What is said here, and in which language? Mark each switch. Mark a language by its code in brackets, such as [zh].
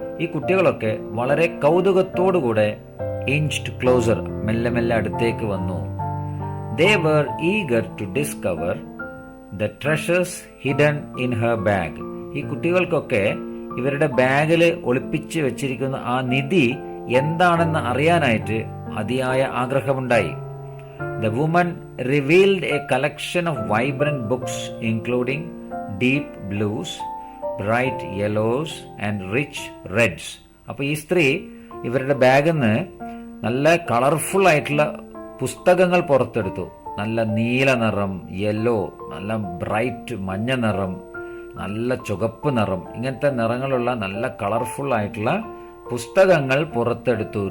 [ml] ഈ കുട്ടികളൊക്കെ വളരെ കൗതുകത്തോടുകൂടെ [en] inched closer, [ml] മെല്ലെ മെല്ലെ അടുത്തേക്ക് വന്നു. [en] They were eager to discover the treasures hidden in her bag. [ml] ഈ കുട്ടികൾക്കൊക്കെ ഇവരുടെ ബാഗിൽ ഒളിപ്പിച്ച് വെച്ചിരിക്കുന്ന ആ നിധി എന്താണെന്ന് അറിയാനായിട്ട് അതിയായ ആഗ്രഹമുണ്ടായി. [en] The woman revealed a collection of vibrant books including deep blues, bright yellows and rich reds. [ml] അപ്പോൾ ഈ സ്ത്രീ ഇവരുടെ ബാഗിൽ നിന്ന് നല്ല കളർഫുൾ ആയിട്ടുള്ള പുസ്തകങ്ങൾ പുറത്തെടുത്തു. നല്ല നീല നിറം, യെല്ലോ, നല്ല ബ്രൈറ്റ് മഞ്ഞ നിറം, നല്ല ചുവപ്പ് നിറം, ഇങ്ങനത്തെ നിറങ്ങളുള്ള നല്ല കളർഫുൾ ആയിട്ടുള്ള പുസ്തകങ്ങൾ പുറത്തെടുത്തു.